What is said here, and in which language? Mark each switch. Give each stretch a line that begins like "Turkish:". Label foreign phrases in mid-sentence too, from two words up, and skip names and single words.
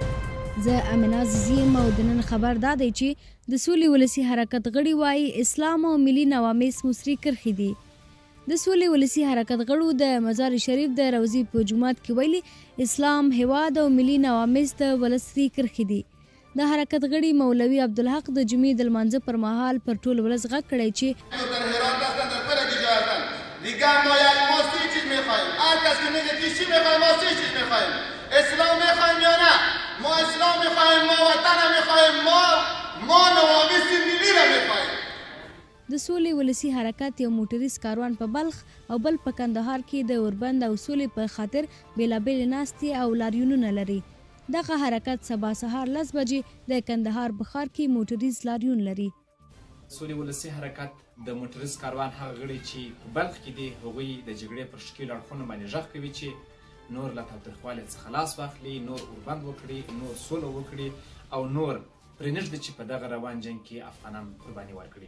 Pashto: زه امینه زیم او د نن خبر دا دی چې د سولي ولسی حرکت غړي وایي اسلام او ملي نواميس مصری کرخي دي. د سولي ولسی حرکت غړو د مزار شریف د روزي په جمعات کې ویلي اسلام هواد او ملي نواميس د ولسی کرخي دي. د حرکت غړي مولوي عبدالحق د جمعې د لمانځه پر مهال پر ټول ولس غږ کړی چې
Persian: دیگه ما سی چیز میخوایم. هر کس که میگه چی میخوایم ما سی چیز میخوایم. اسلام میخوایم یا نه؟ ما اسلام میخوایم، ما وطن میخوایم، ما نواميس ملی را میخوایم.
Pashto: د سولي ولسی حرکت یو موټریز کاروان په بلخ او بل په کندهار کې د اوربند او سولي په خاطر بیلابیل ناستي او لاریونونه لري. دغه حرکت سبا سهار 10 بجې د کندهار بخار کې موټریز لاریون لري. سولي ولسی حرکت د موټریز کاروان هغه غړي چې په بلخ کې دي هغوی د جګړې پر شکیلو اړخونو باندې غږ کوي چې نور له تاوتریخوالي څخه لاس واخلي، نور اوربند وکړي، نور سوله وکړي او نور پرېنږدي چې په دغه روان جنګ کې افغانان قرباني ورکړي.